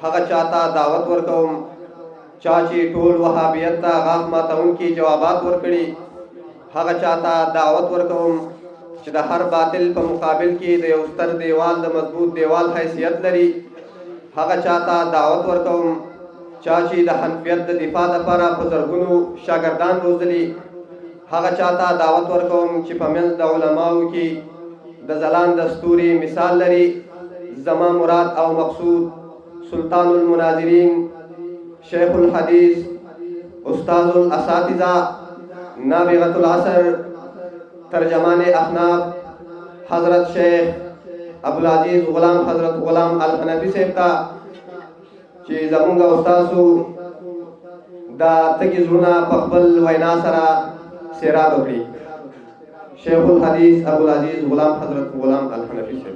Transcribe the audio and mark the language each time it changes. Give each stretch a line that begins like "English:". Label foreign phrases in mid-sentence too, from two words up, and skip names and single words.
Pashto: هغه چاته دعوت ورکوم چا چې ټول وهابیت ته غاښ ماتونکي جوابات ورکړي، هغه چاته دعوت ورکوم چې د هر باطل په مقابل کې د یو ستر دیوال د مضبوط دیوال حیثیت لري، هغه چاته دعوت ورکوم چا چې د حنفیت د دفاع لپاره په زرګونو شاګردان روزلي، هغه چاته دعوت ورکوم چې په منځ د علماو کې د ځلانده ستوري مثال لري. زما مراد او مقصود سلطان المناظرین، شیخ الحدیث، استاذ الاساتذہ، نابغة العصر، ترجمان احناف حضرت شیخ عبدالعزیز غلام حضرت غلام الحنفی صاحب ته چې زمونږ استاسو دا تږي زړونه په خپل وینا سره سیراب وکړي. شیخ الحدیث عبدالعزیز غلام حضرت غلام الحنفی صاحب.